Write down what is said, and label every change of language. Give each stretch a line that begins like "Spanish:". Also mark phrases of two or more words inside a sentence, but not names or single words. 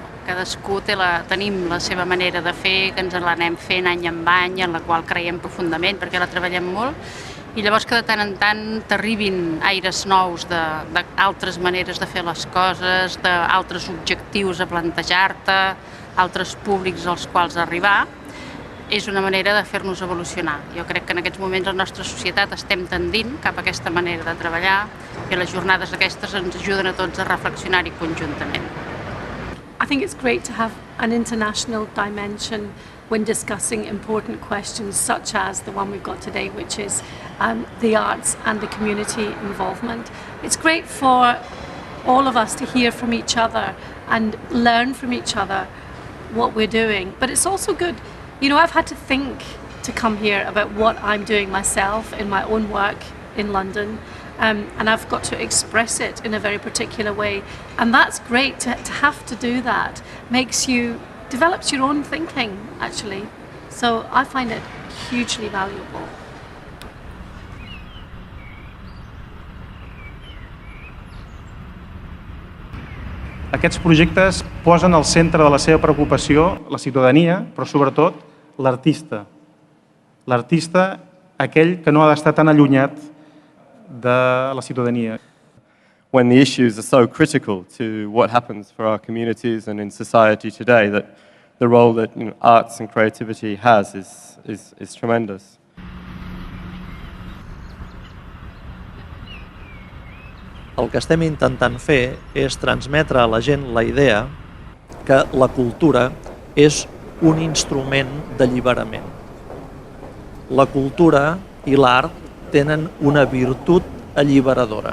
Catalan: Cadascú tenim la seva manera de fer, que ens l'anem fent any en any, en la qual creiem profundament perquè la treballem molt, i llavors que de tant en tant t'arribin aires nous d'altres maneres de fer les coses, d'altres objectius a plantejar-te, altres públics als quals arribar, és una manera de fer-nos evolucionar. Jo crec que en aquests moments la nostra societat estem tendint cap a aquesta manera de treballar i les jornades aquestes ens ajuden a tots a reflexionar-hi conjuntament.
English: I think it's great to have an international dimension when discussing important questions such as the one we've got today, which is the arts and the community involvement. It's great for all of us to hear from each other and learn from each other what we're doing, but it's also good. You know, I've had to think to come here about what I'm doing myself in my own work in London, and I've got to express it in a very particular way. And that's great to have to do that. Develops your own thinking, actually. So I find it hugely valuable.
Catalan: Aquests projectes posen al centre de la seva preocupació la ciutadania, però sobretot l'artista. L'artista, aquell que no ha d'estar tan allunyat de la ciutadania.
English: When the issues are so critical to what happens for our communities and in society today, that the role that arts and creativity has is tremendous.
Catalan: El que estem intentant fer és transmetre a la gent la idea que la cultura és un instrument d'alliberament. La cultura i l'art tenen una virtut alliberadora.